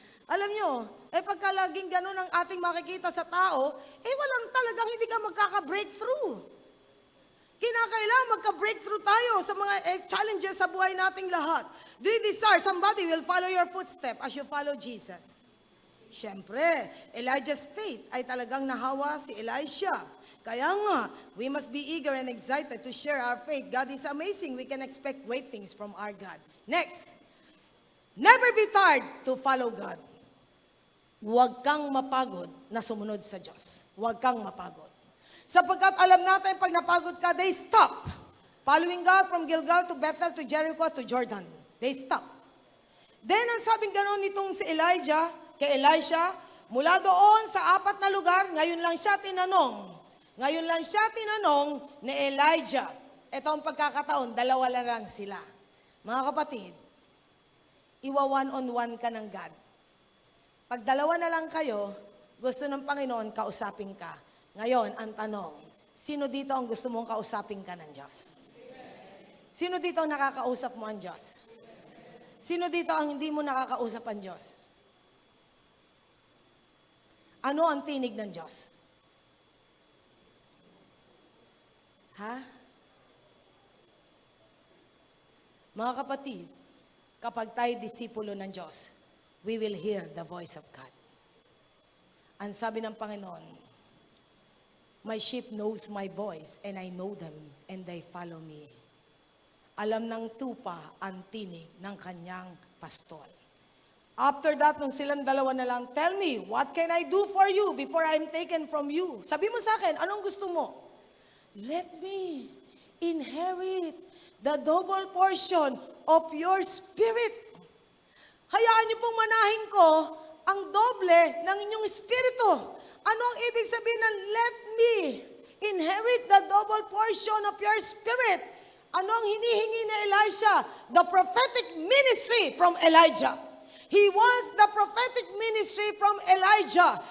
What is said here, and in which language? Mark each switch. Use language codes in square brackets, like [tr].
[tl] Alam nyo, pagka laging ganun ang ating makikita sa tao, walang talagang hindi ka magkaka-breakthrough. Kinakailangan magka-breakthrough tayo sa mga challenges sa buhay nating lahat. [en] Do you desire somebody will follow your footstep as you follow Jesus? [tl] Siyempre, [en] Elijah's faith [tl] ay talagang nahawa si Elisha. Kaya nga, [en] we must be eager and excited to share our faith. God is amazing. We can expect great things from our God. Next, never be tired to follow God. [tl] Huwag kang mapagod na sumunod sa Diyos. Huwag kang mapagod. Sapagkat alam natin, pag napagod ka, [en] they stop. Following God from Gilgal to Bethel to Jericho to Jordan. They stop. [tl] Then, ang sabing gano'n nitong si Elijah, kay Elisha, mula doon sa 4 na lugar, ngayon lang siya tinanong. Ngayon lang siya tinanong ni Elijah. Ito ang pagkakataon, 2 lang sila. Mga kapatid, iwa one-on-one ka ng God. Pag 2 na lang kayo, gusto ng Panginoon, kausapin ka. Ngayon, ang tanong, sino dito ang gusto mong kausapin ka ng Diyos? Sino dito ang nakakausap mo ang Diyos? Sino dito ang hindi mo nakakausap ang Diyos? Ano ang tinig ng Diyos? Ha? Mga kapatid, kapag tayo disipulo ng Diyos, [en] we will hear the voice of God. [tl] Ang sabi ng Panginoon, [en] My sheep knows my voice, and I know them, and they follow me. [tl] Alam ng tupa ang tinig ng kanyang pastol. [en] After that, [tl] nung silang dalawa na lang, [en] tell me, what can I do for you before I'm taken from you? [tl] Sabi mo sa akin, anong gusto mo? [en] Let me inherit the double portion of your spirit. [tl] Hayaan niyo pong manahin ko ang doble ng inyong espiritu. Ano ang ibig sabihin ng [en] let me inherit the double portion of your spirit? [tl] Ano ang hinihingi ni Elisha? [en] The prophetic ministry from Elijah. He wants the prophetic ministry from Elijah.